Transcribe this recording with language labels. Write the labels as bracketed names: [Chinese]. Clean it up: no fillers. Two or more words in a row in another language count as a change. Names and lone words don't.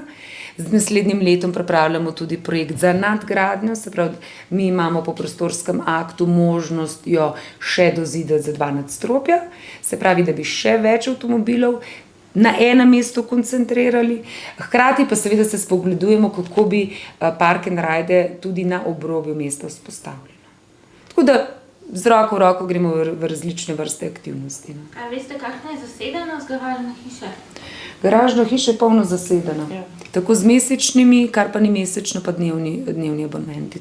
[Slovenian] Z naslednjim letom pripravljamo tudi projekt za nadgradnjo, se pravi, mi imamo po prostorskem aktu možnost jo še dozidati za 2 nadstropja, se pravi, da bi še več avtomobilov na enem mestu koncentrirali, hkrati pa seveda se spogledujemo, kako bi [English] park and ride [Slovenian] tudi na obrobju mesta vzpostavljeno. Tako da z roko v roko gremo v različne vrste aktivnosti. A veste, kakšna je zasedenost garažne hiše? Garažna hiša je polno zasedena. Ja. Tako z mesečnimi, kar pa ni mesečno, pa dnevni abonmenti.